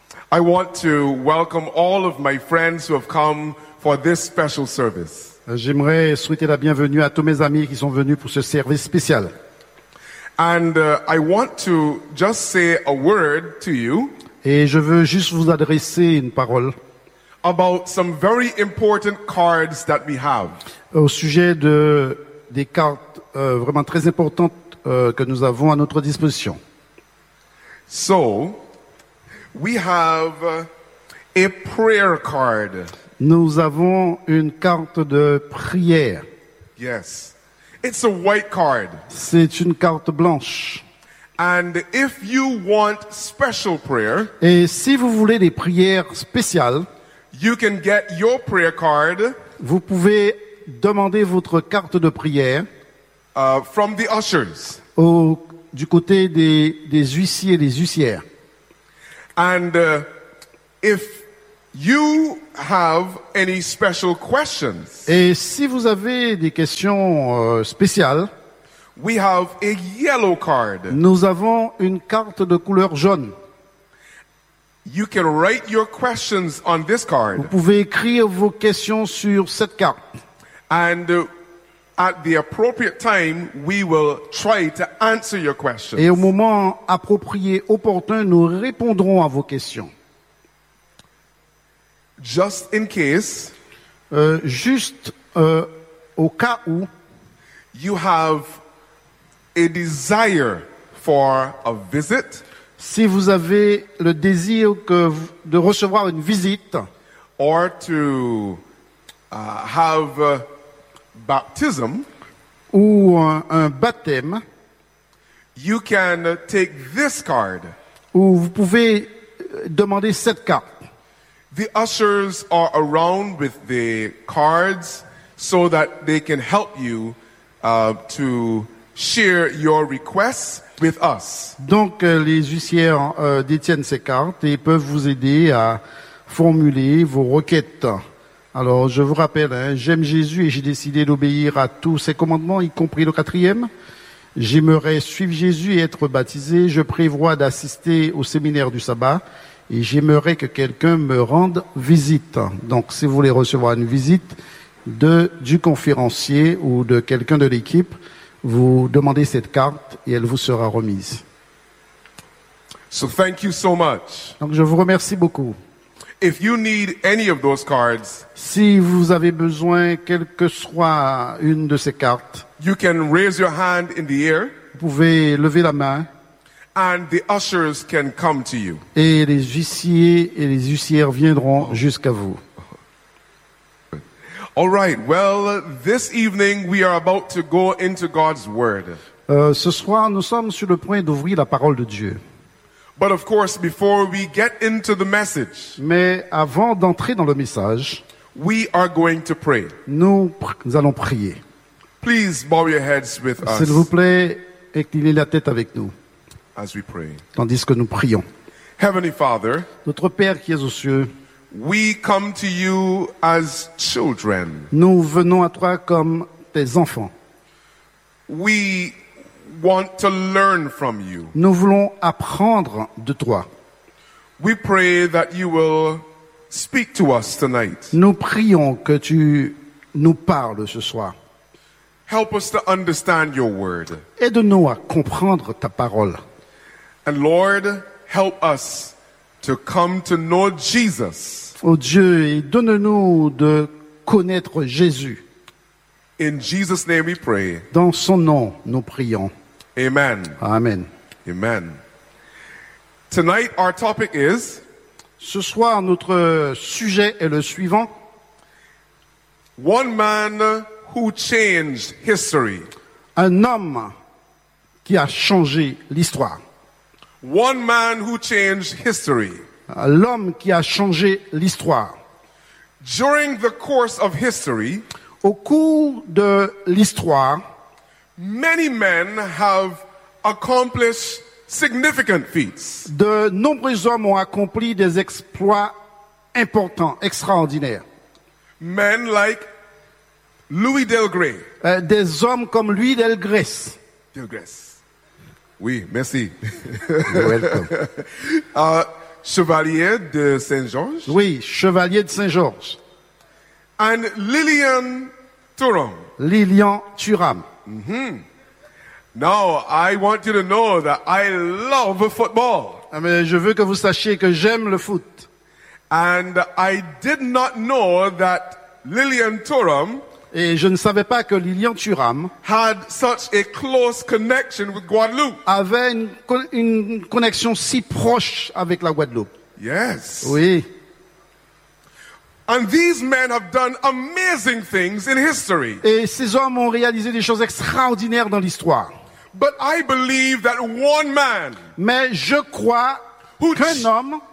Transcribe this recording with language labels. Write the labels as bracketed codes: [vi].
[en] I want to welcome all of my friends who have come for this special service. [fr] J'aimerais souhaiter la bienvenue à tous mes amis qui sont venus pour ce service spécial. [en] And I want to just say a word to you. [fr] Et je veux juste vous adresser une parole. [en] About some very important cards that we have. [fr] Au sujet des cartes vraiment très importantes que nous avons à notre disposition. [en] So, we have a prayer card. [fr] Nous avons une carte de prière. [en] Yes. It's a white card. [fr] C'est une carte blanche. [en] And if you want special prayer, [fr] et si vous voulez des prières spéciales, [en] you can get your prayer card. [fr] Vous pouvez demander votre carte de prière [en] from the ushers. [fr] Du côté des huissiers et des huissières. [en] And if you have any special questions, [fr] et si vous avez des questions spéciales, [en] we have a yellow card. [fr] Nous avons une carte de couleur jaune. [en] You can write your questions on this card. [fr] Vous pouvez écrire vos questions sur cette carte. [en] And at the appropriate time, we will try to answer your questions. [fr] Et au moment approprié, opportun, nous répondrons à vos questions. [en] Just in case, [fr] au cas où, [en] you have a desire for a visit. [fr] Si vous avez le désir de recevoir une visite, [en] or to have baptism, [fr] ou un baptême, [en] you can take this card. [fr] Ou vous pouvez demander cette carte. [en] The ushers are around with the cards so that they can help you to share your requests with us. [fr] Donc les huissiers détiennent ces cartes et peuvent vous aider à formuler vos requêtes. Alors, je vous rappelle, hein, j'aime Jésus et j'ai décidé d'obéir à tous ses commandements, y compris le quatrième. J'aimerais suivre Jésus et être baptisé. Je prévois d'assister au séminaire du sabbat et j'aimerais que quelqu'un me rende visite. Donc, si vous voulez recevoir une visite du conférencier ou de quelqu'un de l'équipe, vous demandez cette carte et elle vous sera remise. [en] So, thank you so much. [fr] Donc, je vous remercie beaucoup. [en] If you need any of those cards, [fr] si vous avez besoin, quelle que soit une de ces cartes, [en] you can raise your hand in the air, [fr] vous pouvez lever la main, [en] and the ushers can come to you. [fr] Et les huissiers et les huissières viendront jusqu'à vous. [en] All right. Well, this evening we are about to go into God's word. [fr] Ce soir, nous sommes sur le point d'ouvrir la parole de Dieu. [en] But of course, before we get into the message, [fr] mais avant d'entrer dans le message, [en] we are going to pray. [fr] Nous allons prier. [en] Please bow your heads with us. [fr] S'il vous plaît, inclinez la tête avec nous. [en] As we pray. [fr] Tandis que nous prions. [en] Heavenly Father, [fr] notre Père qui es aux cieux, [en] we come to you as children. [fr] Nous venons à toi comme tes enfants. [en] We want to learn from you. [fr] Nous voulons apprendre de toi. [en] We pray that you will speak to us tonight. [fr] Nous prions que tu nous parles ce soir. [en] Help us to understand your word. [fr] Aide-nous à comprendre ta parole. [en] And Lord, help us to come to know Jesus. [fr] Oh Dieu, donne-nous de connaître Jésus. [en] In Jesus' name we pray. [fr] Dans son nom, nous prions. [en] Amen. [fr] Amen. [en] Amen. Tonight, our topic is... [fr] Ce soir, notre sujet est le suivant. [en] One man who changed history. [fr] Un homme qui a changé l'histoire. [en] One man who changed history. [fr] L'homme qui a changé l'histoire. [en] During the course of history, [fr] au cours de l'histoire, [en] many men have accomplished significant feats. [fr] De nombreux hommes ont accompli des exploits importants, extraordinaires. [en] Men like Louis Delgrès. [fr] Des hommes comme Louis Delgrès. Delgrès. Oui, merci. [en] You're welcome. Chevalier de Saint-Georges. [fr] Oui, Chevalier de Saint-Georges. [en] And Lilian Thuram. [fr] Lilian Thuram. Mm-hmm. [en] Now, I want you to know that I love football. [fr] Mais je veux que vous sachiez que j'aime le foot. [en] And I did not know that Lilian Thuram... [fr] Et je ne savais pas que Lilian Thuram [en] had such a close connection with Guadeloupe. [fr] Avait une connexion si proche avec la Guadeloupe. [en] Yes. [fr] Oui. [en] And these men have done amazing things in history. [fr] Et ces hommes ont réalisé des choses extraordinaires dans l'histoire. [en] But I believe that one man, [fr] mais je crois qu'un homme